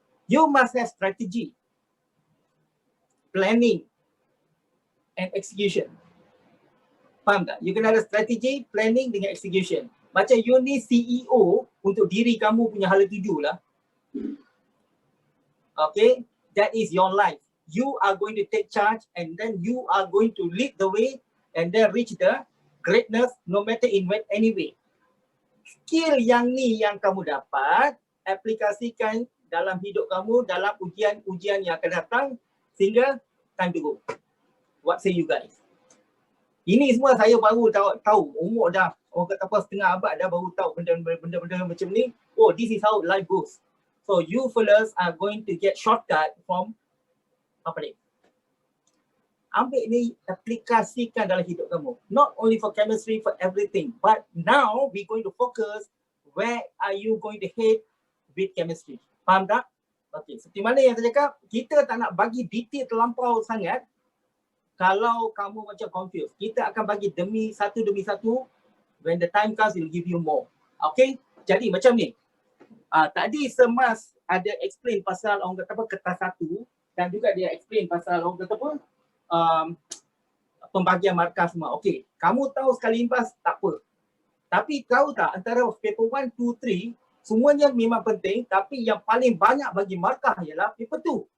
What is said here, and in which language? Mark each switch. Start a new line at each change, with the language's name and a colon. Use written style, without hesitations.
English: You must have strategy, planning and execution.
Malay: Faham tak? You kena ada strategi, planning dengan execution. Macam you ni CEO untuk diri kamu punya hala tuju lah.
English: Okay, that is your life. You are going to take charge and then you are going to lead the way and then reach the greatness no matter in any way.
Malay: Skill yang ni yang kamu dapat, aplikasikan dalam hidup kamu, dalam ujian-ujian yang akan datang sehingga
English: time to go. What say you guys?
Malay: Ini semua saya baru tahu umur dah, orang kata apa, setengah abad dah baru tahu benda-benda macam ni.
English: Oh, this is how life goes. So you fellas are going to get shortcut from
Malay: apa ni? Ambil ni, aplikasikan dalam hidup kamu.
English: Not only for chemistry, for everything. But now we going to focus where are you going to head with chemistry.
Malay: Faham tak? Okey, seperti mana yang saya cakap, kita tak nak bagi detail terlampau sangat. Kalau kamu macam confused, kita akan bagi demi satu.
English: When the time comes, we'll give you more.
Malay: Okay? Jadi macam ni. Tadi Semas ada explain pasal orang kata apa, kertas satu, dan juga dia explain pasal orang kata apa, pembagian markah semua. Okay, kamu tahu sekali impas tak apa. Tapi tahu tak antara paper 1, 2, 3, semuanya memang penting, tapi yang paling banyak bagi markah ialah paper 2.